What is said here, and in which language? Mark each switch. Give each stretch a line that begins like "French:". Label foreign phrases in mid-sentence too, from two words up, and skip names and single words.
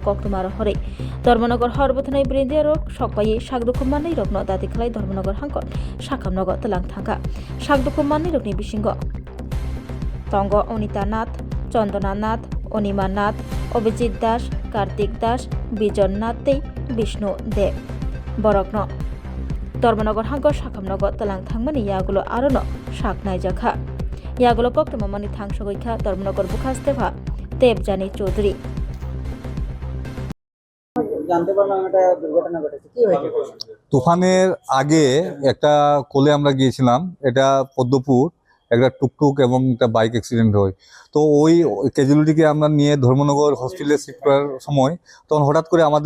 Kok Borok: Koktomar Hore Dharmanagar Horbathanai Brindya Rok Shokpai Sakdokumanai Rokno Dati Khalai Dharmanagar Hangkot Sakamnago Talang Thangka Sakdokumanai Rokni Bisingo Tongo Onita Nath Chandana Nath Onima Nath Obijit Das Kartik Das Bijon Nath Tei Bishnu Dev Borokno Dharmanagar Hangkot Sakamnago Talang Thangmani Yagulo Arono Saknai Jakha ইয়াগুলো কক্তমামানি থাংসগৈখা ধর্মনগর বুখাস্তেভা দেবজানি চৌধুরী
Bangla: জানতে পারলাম এটা দুর্ঘটনা ঘটেছে কি হয়েছে তুফানের আগে একটা কোলে আমরা গিয়েছিলাম এটা পদ্মপুর একটা টুকটুক এবং একটা বাইক অ্যাক্সিডেন্ট হয় তো ওই ক্যাজুয়ালিটিকে আমরা নিয়ে ধর্মনগর হসপিটালে শিফট করার সময় তখন হঠাৎ করে আমাদের